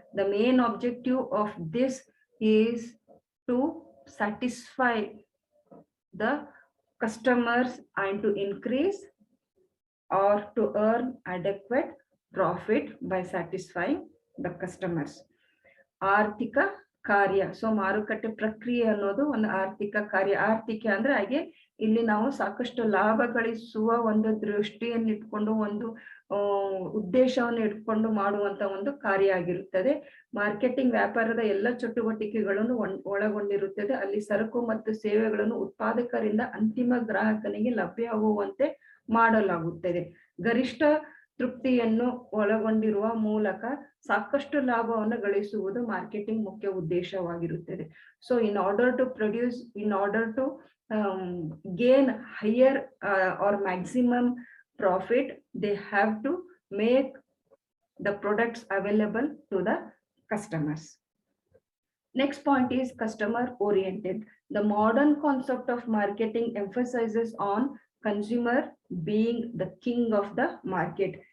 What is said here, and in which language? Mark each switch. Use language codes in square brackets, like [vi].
[en] The main objective of this is to satisfy the customers and to increase or to earn adequate profit by satisfying the customers. [kn] ಆರ್ಥಿಕ ಕಾರ್ಯ. So ಮಾರುಕಟ್ಟೆ ಪ್ರಕ್ರಿಯೆ ಅನ್ನೋದು ಒಂದು ಆರ್ಥಿಕ ಕಾರ್ಯ. ಆರ್ಥಿಕ ಅಂದ್ರೆ ಹಾಗೆ ಇಲ್ಲಿ ನಾವು ಸಾಕಷ್ಟು ಲಾಭ ಗಳಿಸುವ ಒಂದು ದೃಷ್ಟಿಯನ್ನು ಇಟ್ಕೊಂಡು ಒಂದು ಉದ್ದೇಶವನ್ನು ಇಟ್ಕೊಂಡು ಮಾಡುವಂತ ಒಂದು ಕಾರ್ಯ ಆಗಿರುತ್ತದೆ. ಮಾರ್ಕೆಟಿಂಗ್ ವ್ಯಾಪಾರದ ಎಲ್ಲ ಚಟುವಟಿಕೆಗಳನ್ನು ಒಳಗೊಂಡಿರುತ್ತದೆ. ಅಲ್ಲಿ ಸರಕು ಮತ್ತು ಸೇವೆಗಳನ್ನು ಉತ್ಪಾದಕರಿಂದ ಅಂತಿಮ ಗ್ರಾಹಕನಿಗೆ ಲಭ್ಯವಾಗುವಂತೆ ಮಾಡಲಾಗುತ್ತದೆ. ಗರಿಷ್ಠ ತೃಪ್ತಿಯನ್ನು ಒಳಗೊಂಡಿರುವ ಮೂಲಕ ಸಾಕಷ್ಟು ಲಾಭವನ್ನು ಗಳಿಸುವುದು ಮಾರ್ಕೆಟಿಂಗ್ ಮುಖ್ಯ ಉದ್ದೇಶವಾಗಿರುತ್ತದೆ. [en] So in order to produce, in order to gain higher or maximum profit, they have to make the products available to the customers. Next point is customer oriented. The modern concept of marketing emphasizes on consumer being the king of the market.